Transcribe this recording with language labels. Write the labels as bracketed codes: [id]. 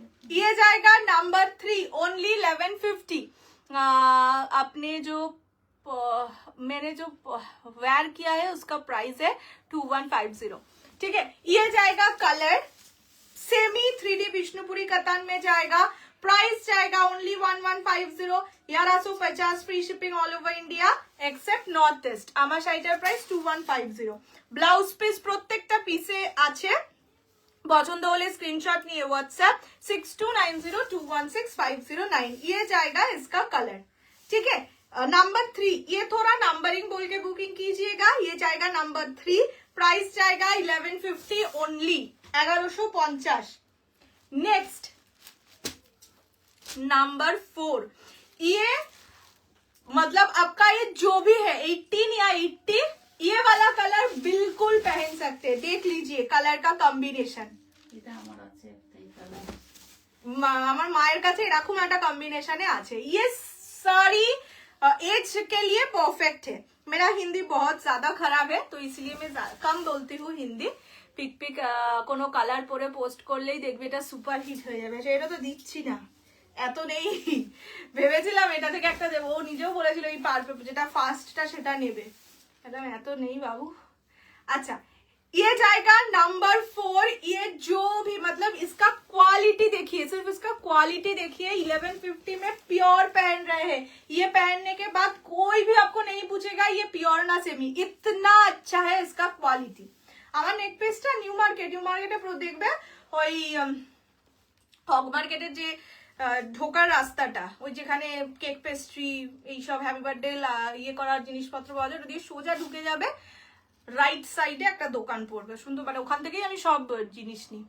[hi] ये जाएगा number 3, only 1150। आपने जो मैंने जो वेयर किया है उसका प्राइस है 2150, ठीक है। ये जाएगा कलर सेमी 3D विष्णुपुरी कतान में जाएगा। प्राइस जाएगा only 1150, 1150, free shipping all over India accept north east. [bn] আমার শাড়িটার প্রাইস 2150। ব্লাউজ পিস প্রত্যেকটা পিসে আছে, পছন্দ হলে স্ক্রিনশট নিয়ে व्हाट्सएप 6290216509। [hi] ये जाएगा इसका कलर, ठीक है। नंबर 3, ये थोड़ा नंबरिंग बोल के बुकिंग कीजिएगा। ये जाएगा नंबर 3, प्राइस जाएगा 1150 ओनली, 1150। नेक्स्ट नंबर 4, ये मतलब आपका ये जो भी है 18 या 80, ये वाला कलर बिल्कुल पहन सकते हैं। देख लीजिए कलर का कॉम्बिनेशन, [bn] এটা আমার আছে একটাই কালার। আমার মায়ের কাছে এরকম একটা কম্বিনেশনে আছে। [hi] ये सारी एज के लिए परफेक्ट है। मेरा हिंदी बहुत ज्यादा खराब है तो इसलिए मैं कम बोलती हूँ हिंदी। [bn] পিক পিক কোনো কালার পরে পোস্ট করলেই দেখবে এটা সুপার হিট হয়ে যাবে। এটা তো দিচ্ছি না, এত নেই। ভেবেছিলাম এটা থেকে একটা দেবো, ও নিজেও বলেছিল এই পারবে যেটা ফার্স্টটা সেটা নেবে, এটা এত নেই বাবু। [hi] अच्छा ये जाएगा नंबर 4। ये जो भी मतलब इसका क्वालिटी देखिए, सिर्फ इसका क्वालिटी देखिए। 1150 में प्योर पहन रहे हैं, ये पहनने के बाद कोई भी आपको नहीं पूछेगा ये प्योर ना सेमी, इतना अच्छा है इसका क्वालिटी। [bn] আমার নেক পিসটা নিউ মার্কেটে দেখবে ওই হক মার্কেটের যে ঢোকার রাস্তাটা, ওই যেখানে কেক পেস্ট্রি এইসব হ্যাপি বার্থডে ইয়ে করার জিনিসপত্র পাওয়া যায়, ওটা দিয়ে সোজা ঢুকে যাবে, রাইট সাইডে একটা দোকান পড়বে সুন্দর, মানে ওখান থেকেই আমি সব জিনিস নিই।